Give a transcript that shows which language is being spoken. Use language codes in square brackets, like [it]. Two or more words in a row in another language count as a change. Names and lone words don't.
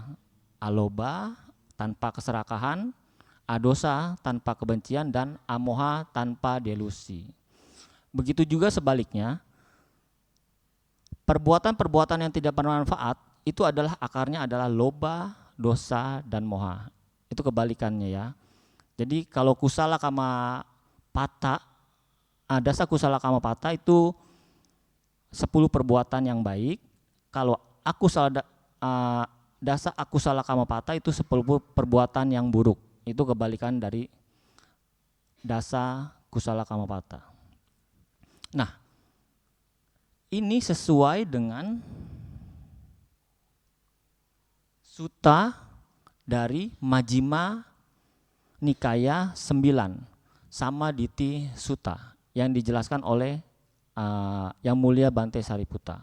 [id] Aloba, tanpa keserakahan, adosa, tanpa kebencian, dan amoha, tanpa delusi. Begitu juga sebaliknya, perbuatan-perbuatan yang tidak bermanfaat itu adalah akarnya adalah loba, dosa, dan moha. Itu kebalikannya ya. Jadi kalau [pi] kusala kama pata, dasa kusala kama pata [id] itu 10 perbuatan yang baik. Kalau [pi] dasa akusala kama pata [id] itu 10 perbuatan yang buruk. Itu kebalikan dari [pi] dasa kusala kama pata. [id] Nah, ini sesuai dengan sutta dari Majjhima Nikaya 9, Samaditthi Sutta, yang dijelaskan oleh Yang Mulia Bante Sariputta.